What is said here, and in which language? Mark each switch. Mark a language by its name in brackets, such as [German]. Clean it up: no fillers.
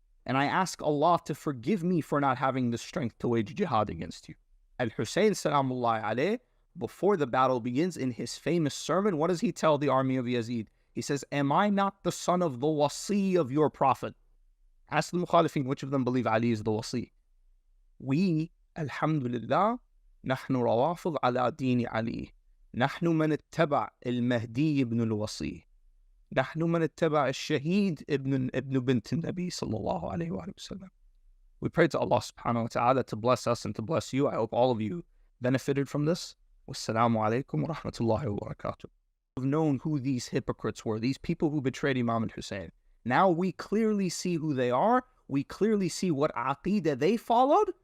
[English] And I ask Allah to forgive me for not having the strength to wage jihad against you. Al-Husayn salamullah alayhi, before the battle begins, in his famous sermon, what does he tell the army of Yazid? He says, am I not the son of the wasi of your prophet? Ask the Mukhalifin, which of them believe Ali is the wasi? We, alhamdulillah, [Arabic] نحن روافض على دين علي. نحن من اتبع المهدي ابن الوصي. نحن من اتبع الشهيد ابن بنت النبي صلى الله عليه وآله وسلم. [English] We pray to Allah subhanahu wa ta'ala to bless us and to bless you. I hope all of you benefited from this. Wassalamu alaikum wa rahmatullahi wa barakatuh. We've known who these hypocrites were, ththese people who betrayed Imam al-Husayn. Now we clearly see who they are. We clearly see what aqeedah they followed.